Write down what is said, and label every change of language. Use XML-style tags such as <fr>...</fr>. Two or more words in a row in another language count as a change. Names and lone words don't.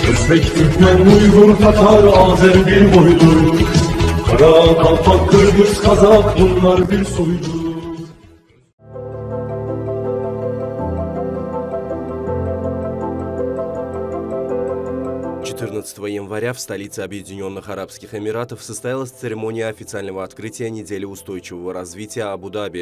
<tr>Özbek, Türkmen, Uygur, Tatar, Azer bir boydur. Kara, Kalpak, Kırgız, Kazak bunlar bir soydur.</tr> <ru>Января в столице Объединенных Арабских Эмиратов состоялась церемония официального открытия недели устойчивого развития Абу-Даби.</ru>